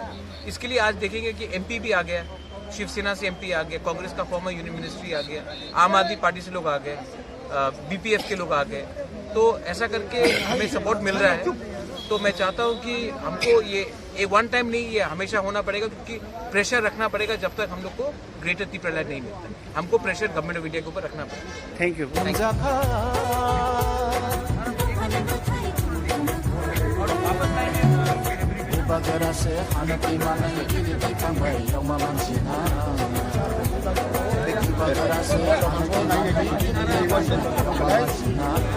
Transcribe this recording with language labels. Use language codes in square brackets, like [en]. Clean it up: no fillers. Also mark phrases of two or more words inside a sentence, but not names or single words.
[hi] इसके लिए आज देखेंगे कि MP भी आ गया, शिवसेना से MP आ गया, कांग्रेस का [en] former union ministry [hi] आ गया, आम आदमी पार्टी से लोग आ गए, BPF के लोग आ गए, तो ऐसा करके हमें सपोर्ट मिल रहा है। तो मैं चाहता हूँ कि हमको ये [en] one time [hi] नहीं, ये हमेशा होना पड़ेगा, क्योंकि प्रेशर रखना पड़ेगा जब तक हम लोग को ग्रेटर त्रिपुरा लैंड नहीं मिलता। हमको प्रेशर गवर्नमेंट ऑफ इंडिया के ऊपर रखना पड़ेगा। [en] thank you. [trp] Bagara se hanati manai gidi kamai roman sina. Bagara se hanati manai gidi kamai roman sina.